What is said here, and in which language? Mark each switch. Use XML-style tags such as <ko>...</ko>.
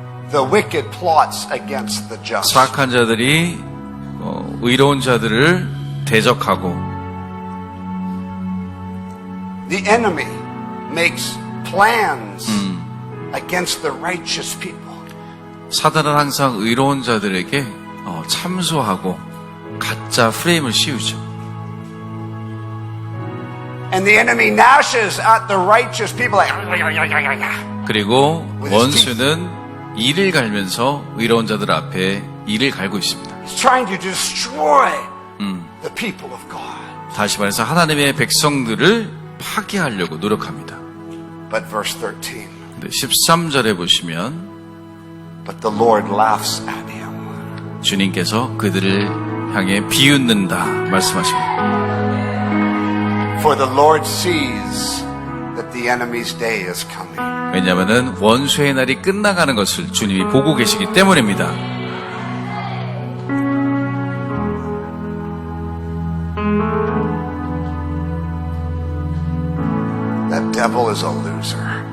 <en>The wicked plots against the just.</en> <ko>사악한 자들이 의로운 자들을 대적하고</ko> <en>The enemy makes plans against the righteous people.</en> <ko>사단은 항상 의로운 자들에게 참소하고 가짜 프레임을 씌우죠.</ko> <en>And the enemy gnashes at the righteous people like,</en> <ko>그리고 원수는 이를 갈면서 의로운 자들 앞에 이를 갈고 있습니다.</ko> <en>he's trying to destroy the people of God.</en> <ko>다시 말해서 하나님의 백성들을 파괴하려고 노력합니다.</ko> <en>But verse 13,</en> <ko>13절에 보시면</ko> <en>but the Lord laughs at him.</en> <ko>주님께서 그들을 향해 비웃는다 말씀하십니다.</ko> <en>For the Lord sees that the enemy's day is coming.</en> <ko>왜냐하면 원수의 날이 끝나가는 것을 주님이 보고 계시기 때문입니다.</ko> <en>That devil is a loser.</en>